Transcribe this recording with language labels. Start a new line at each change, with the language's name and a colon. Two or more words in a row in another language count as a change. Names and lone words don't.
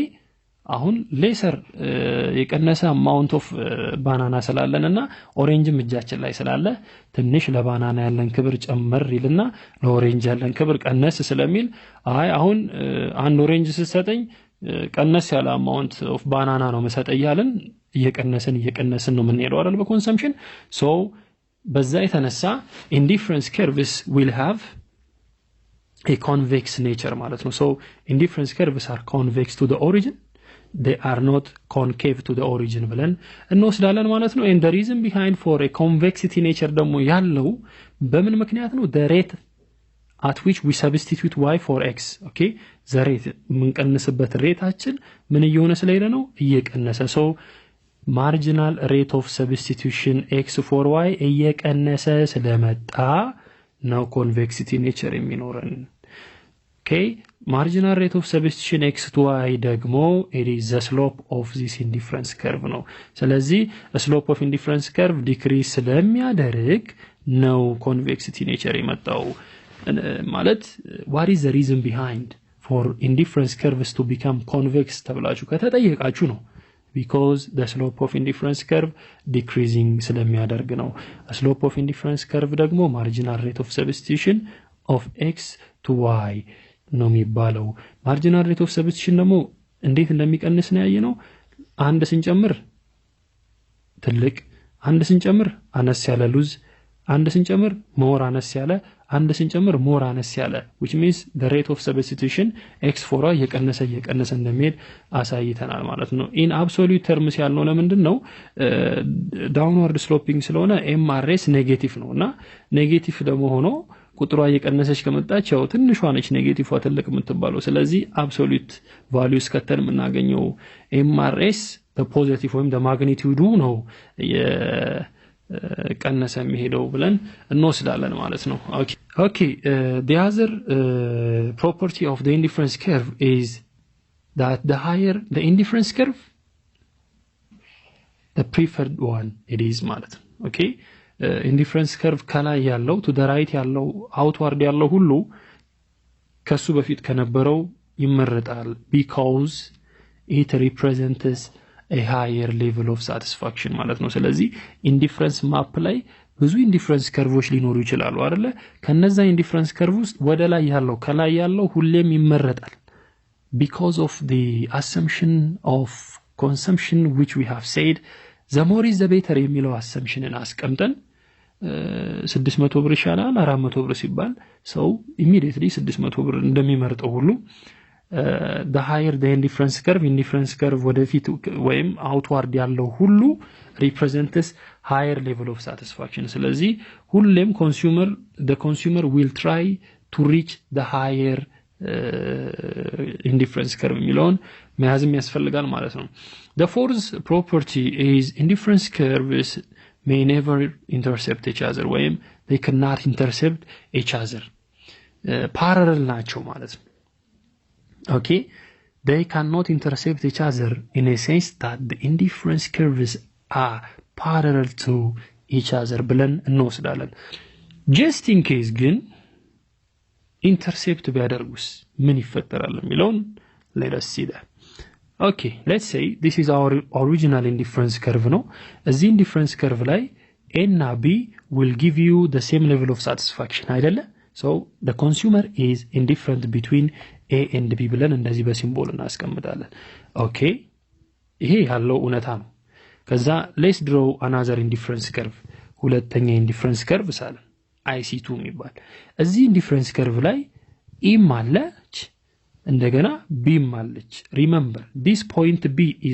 Amharic: አሁን ሌሰር የቀነሰ
English: amount of
Amharic: ባናና ስላለንና ኦሬንጅም እጃችን ላይ ስላለ ትንሽ ለባናና ያለን ክብር ጨመር ይልና ለኦሬንጅ ያለን ክብር ቀነስ ስለሚል አሁን አንድ ኦሬንጅ ሲሰጠኝ ቀነስ ያለ
English: amount of
Amharic: ባናና ነው መሰጠያለን እየቀነስን ነው የምንሄደው አይደል በኮንሰምፕሽን so በዛ የተነሳ
English: indifference curves will have a convex nature
Amharic: ማለት ነው
English: so indifference curves are convex to the origin they are not concave to the origin
Amharic: ብለን እንወስዳለን ማለት ነው
English: and the reason behind for a convexity nature
Amharic: ደግሞ ያለው በምን ምክንያት ነው
English: the rate at which we substitute y for x okay the rate
Amharic: ምንቀንስበት ሬታችን ምን እየሆነ ስለሄደ ነው እየቀነሰ
English: so marginal rate of substitution x for y እየቀነሰ
Amharic: ስለመጣ ነው
English: convexity nature የሚኖረን okay marginal rate of substitution x to y ደግሞ it is the slope of this indifference curve
Amharic: ነው ስለዚህ
English: slope of indifference curve decrease
Amharic: ስለሚያደርግ ነው
English: convexity nature
Amharic: የመጣው ማለት
English: what is the reason behind for indifference curves to become convex
Amharic: ተብላችሁ ከተጠየቃችሁ ነው
English: because the slope of indifference curve decreasing
Amharic: ስለሚያደርግ ነው
English: slope of indifference curve ደግሞ marginal rate of substitution of x to y
Amharic: ነው የሚባለው
English: marginal rate of substitution
Amharic: ደግሞ እንዴት እንደሚቀንስ ነው ያየነው አንድ ስንጨምር ትልቅ አንድ ስንጨምር አነስ ያለ ሉዝ አንድ ስንጨምር ሞር አነስ ያለ አንድ ስንጨምር ሞር አነስ ያለ
English: which means the rate of substitution x4
Amharic: እየቀነሰ እንደሚሄድ አሳይተናል ማለት ነው
English: in absolute terms
Amharic: ያልነው ለምንድን ነው
English: downward sloping
Amharic: ስለሆነ MRS ኔጌቲቭ ነውና ኔጌቲቭ ደግሞ ሆኖ ቁጥሯ እየቀነሰች ከመጣች ያው ትንሿ ነች ኔጌቲቭዋ ትልቅ የምትባለው ስለዚህ
English: absolute values
Amharic: ከተን የምናገኘው MRS በፖዚቲቭ ወይም በማግኒቲዩዱ ነው ቀነሰ የሚሄደው ብለን እንወስዳለን ማለት ነው
English: okay the other property of the indifference curve is that the higher the indifference curve the preferred one it is
Amharic: ማለት ነው
English: okay indifference curve
Amharic: ከላይ ያለው
English: to the right ያለው outward
Amharic: ያለው ሁሉ ከሱ በፊት ከነበረው ይመረጣል
English: because it represents a higher level of satisfaction
Amharic: ማለት ነው ስለዚህ
English: indifference map
Amharic: ላይ ብዙ
English: indifference curves
Amharic: ሊኖሩ ይችላሉ አይደለ ከነዛ
English: indifference curve
Amharic: ውስጥ ወደ ላይ ያለው ከላይ ያለው ሁሌም ይመረጣል
English: because of the assumption of consumption which we have said the more is the better
Amharic: የሚለው assumptionን አስቀምጠን 600 ብር ይሻላል 400 ብር ሲባል ሰው
English: immediately
Amharic: 600 ብር እንደሚመርጠው ሁሉ
English: the higher the indifference curve
Amharic: ወደፊት ወይም
English: outward
Amharic: ያለው ሁሉ
English: represents higher level of satisfaction
Amharic: ስለዚህ ሁሌም
English: the consumer will try to reach the higher indifference curve
Amharic: የሚለውን መያዝም ያስፈልጋል ማለት ነው
English: the fourth property is indifference curves may never intercept each other ወይም they cannot intercept each other parallel
Amharic: ናቸው ማለት ነው
English: okay they cannot intercept each other in a sense that the indifference curves are parallel to each other
Amharic: ብለን እንወስዳለን
English: just in case ግን intercept
Amharic: ቢያደርጉስ ምን ይፈጠራል የሚለውን
English: let us see that okay let's say this is our original indifference curve no as indifference curve ላይ a and b will give you the same level of satisfaction አይደለ so the consumer is indifferent between a and b
Amharic: ብለን እንደዚህ በሲምቦል እናስቀምጣለን
English: okay
Amharic: ይሄ ያለው እውነታ ነው ከዛ
English: let's draw another indifference curve ሁለተኛ indifference curve ሳለን IC2
Amharic: የሚባል እዚህ
English: indifference curve ላይ e
Amharic: ማለች እንደገና
English: b ማለች remember this point b is